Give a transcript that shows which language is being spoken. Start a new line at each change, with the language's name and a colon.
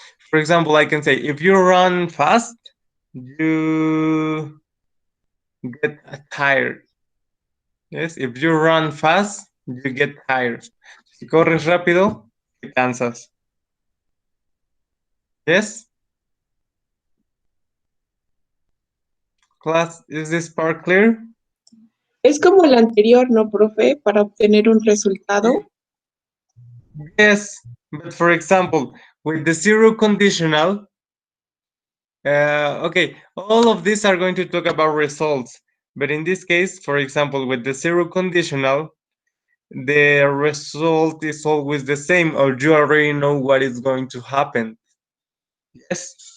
English: For example, I can say if you run fast, you get tired. Yes, if you run fast, you get tired.
Spanish: Si corres rápido, te cansas.
English: Yes? Class, is this part clear?
Spanish: Es como el anterior, ¿no, profe? Para obtener un resultado.
English: Yes, but for example, with the zero conditional, okay, all of these are going to talk about results. But in this case, for example, with the zero conditional, the result is always the same, or you already know what is going to happen. Yes.